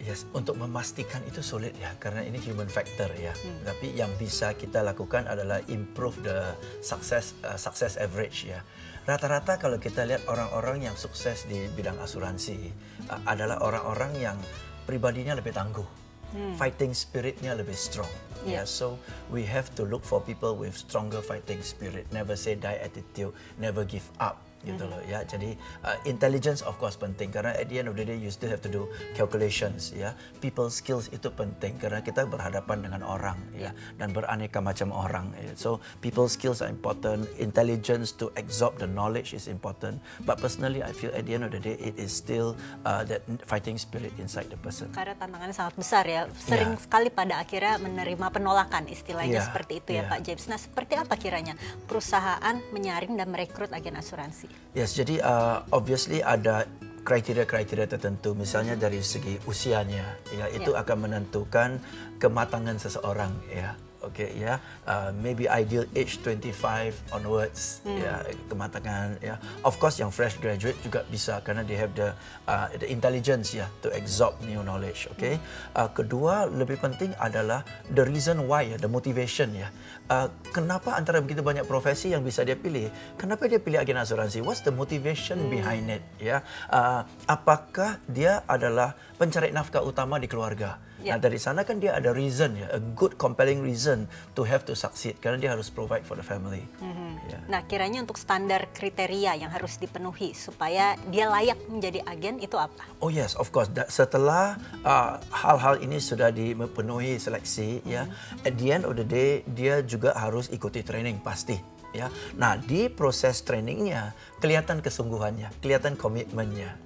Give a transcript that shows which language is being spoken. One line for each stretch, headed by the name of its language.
Indonesian: Yes, untuk memastikan itu sulit ya, karena ini human factor ya. Tapi yang bisa kita lakukan adalah
English: improve the success average
Indonesian: ya. Rata-rata kalau kita lihat orang-orang yang sukses di bidang asuransi adalah orang-orang yang pribadinya lebih tangguh. Fighting spiritnya lebih strong.
English: Yeah, so we have to look for people with stronger fighting spirit. Never say die attitude, never give up.
Indonesian: Gitu loh ya. Jadi
English: intelligence of course
Indonesian: penting, karena
English: at the end of the day you still have to do calculations ya.
Indonesian: People skills itu penting karena kita berhadapan dengan orang ya, dan beraneka macam orang ya.
English: So people skills are important, intelligence to absorb the knowledge is important, but personally I feel at the end of the day it is still that fighting spirit inside the person.
Indonesian: Karena tantangannya sangat besar ya, sering sekali pada akhirnya menerima penolakan, istilahnya seperti itu ya Pak James. Nah, seperti apa kiranya perusahaan menyaring dan merekrut agen asuransi? Yes, jadi obviously ada kriteria-kriteria tertentu, misalnya dari segi usianya, ya itu akan menentukan kematangan seseorang, ya.
English: Oke, ya, maybe ideal age 25 onwards, ya,
Indonesian: kematangan,
English: ya. Of course,
Indonesian: yang fresh graduate juga bisa karena
English: they have the intelligence ya to absorb new knowledge.
Indonesian: Oke, kedua lebih penting adalah
English: the reason why
Indonesian: ya,
English: the motivation
Indonesian: ya. Kenapa antara begitu banyak profesi yang bisa dia pilih? Kenapa dia pilih agen asuransi?
English: What's the motivation behind it?
Indonesian: Ya, apakah dia adalah pencari nafkah utama di keluarga? Nah, dari sana kan dia ada
English: reason ya, a good compelling reason to have to succeed
Indonesian: karena dia harus
English: provide for the family.
Indonesian: Nah, kiranya untuk standar kriteria yang harus dipenuhi supaya dia layak menjadi agen itu apa? Oh yes, of course. Setelah hal-hal ini sudah dipenuhi seleksi ya,
English: at the end of the day
Indonesian: dia juga harus ikuti training pasti. Ya, nah di proses trainingnya kelihatan kesungguhannya, kelihatan komitmennya.